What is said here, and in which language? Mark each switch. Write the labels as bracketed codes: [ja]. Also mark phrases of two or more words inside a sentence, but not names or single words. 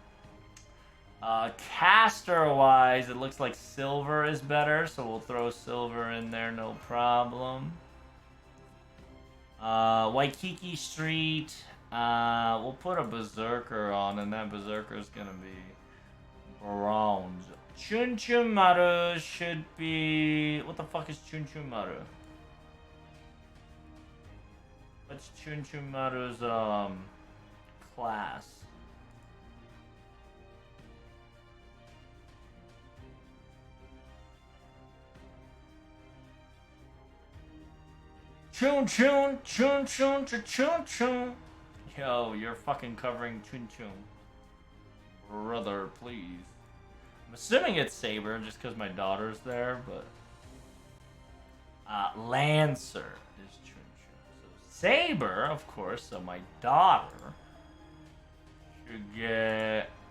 [en] Caster-wise, it looks like silver is better, so we'll throw silver in there, no problem. Waikiki Street, we'll put a Berserker on, and that Berserker is gonna be bronze. Chun Chun Maru should be... What the fuck is Chun Chun Maru? What's Chun Chun Maru's, class? Chun Chun, Chun Chun, Chun Chun. Yo, you're fucking covering Chun Chun. Brother, please. I'm assuming it's Saber just because my daughter's there, but Lancer is Chun Chun. So Saber, of course. So my daughter should get.